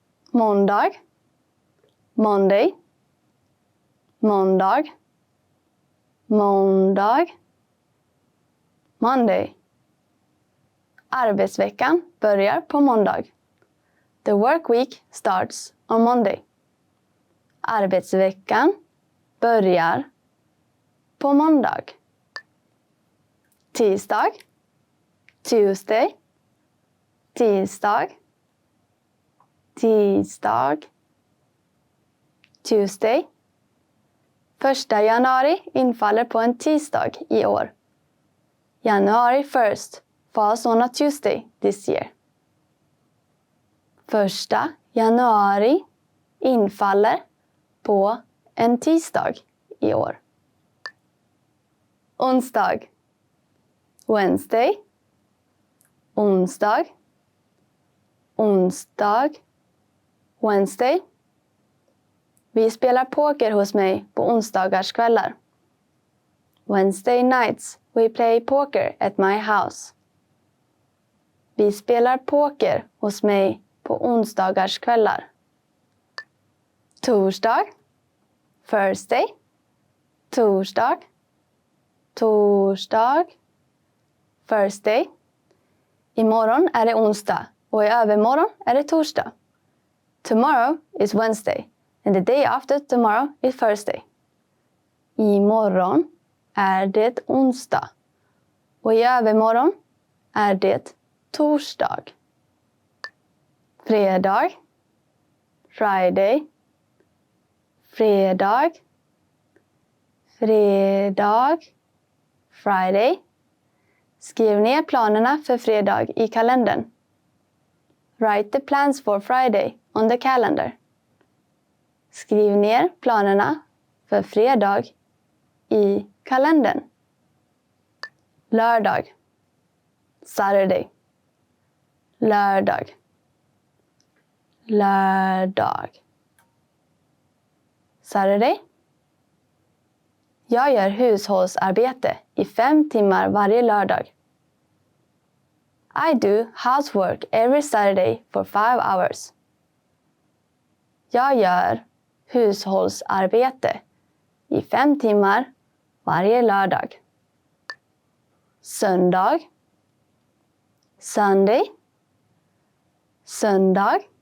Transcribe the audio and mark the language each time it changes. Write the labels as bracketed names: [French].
[Swedish] Måndag. [English] Monday. [Swedish] Måndag. Måndag. [English] Monday. [Swedish] Arbetsveckan börjar på måndag. [English] The work week starts on Monday. [Swedish] Arbetsveckan börjar på måndag. Tisdag. [English] Tuesday. [Swedish] Tisdag. Tisdag. [English] Tuesday. [Swedish] 1 januari infaller på en tisdag i år. [English] January 1st falls on a Tuesday this year. [Swedish] 1 januari infaller på en tisdag i år. Onsdag. [English] Wednesday. [Swedish] Onsdag. Onsdag. Wednesday. Vi spelar poker hos mig på onsdagarskvällar. [English] Wednesday nights we play poker at my house. [Swedish] Vi spelar poker hos mig på onsdagarskvällar. Torsdag. [English] Thursday. [Swedish] Torsdag. Torsdag. [English] Thursday. [Swedish] Imorgon är det onsdag och i övermorgon är det torsdag. [English] Tomorrow is Wednesday and the day after tomorrow is Thursday. [Swedish] Imorgon är det onsdag och i övermorgon är det torsdag. Fredag. [English] Friday. [Swedish] Fredag. Fredag. [English] Friday. [Swedish] Skriv ner planerna för fredag i kalendern. [English] Write the plans for Friday on the calendar. [Swedish] Skriv ner planerna för fredag i kalendern. Lördag. [English] Saturday. [Swedish] Lördag. Lördag. [English] Saturday. [Swedish] Jag gör hushållsarbete i 5 timmar varje lördag. [English] I do housework every Saturday for 5 hours. [Swedish] Jag gör hushållsarbete i 5 timmar varje lördag. Söndag. [English] Sunday. [Swedish] Söndag.